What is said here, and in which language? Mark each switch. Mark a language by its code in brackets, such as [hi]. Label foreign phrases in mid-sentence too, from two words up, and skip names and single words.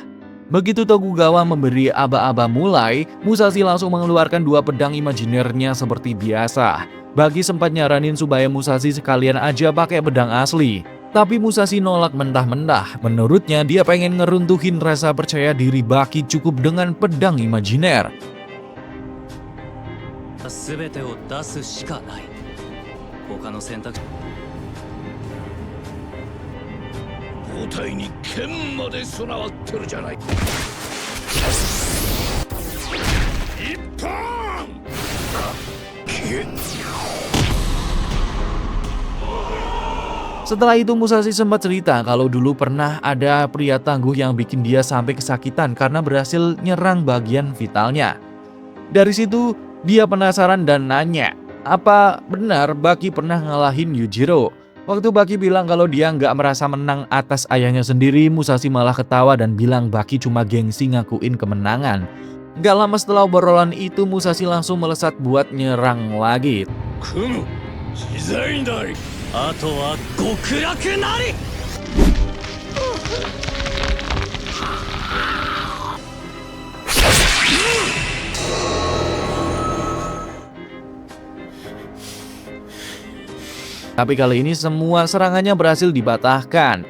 [id] Begitu Tokugawa memberi aba-aba mulai, Musashi langsung mengeluarkan dua pedang imajinernya seperti biasa. Baki sempat nyaranin supaya Musashi sekalian aja pakai pedang asli. Tapi Musashi nolak mentah-mentah. Menurutnya dia pengen ngeruntuhin rasa percaya diri Baki cukup dengan pedang imajiner. [ja] 他の選択母体に剣まで備わってるじゃない。一本 [id] Setelah itu Musashi sempat cerita kalau dulu pernah ada pria tangguh yang bikin dia sampai kesakitan karena berhasil nyerang bagian vitalnya. Dari situ dia penasaran dan nanya, apa benar Baki pernah ngalahin Yujiro? Waktu Baki bilang kalau dia nggak merasa menang atas ayahnya sendiri, Musashi malah ketawa dan bilang Baki cuma gengsi ngakuin kemenangan. Gak lama setelah obrolan itu, Musashi langsung melesat buat nyerang lagi. [ja] あとは極楽なり。 [id] Tapi kali ini semua serangannya berhasil dipatahkan.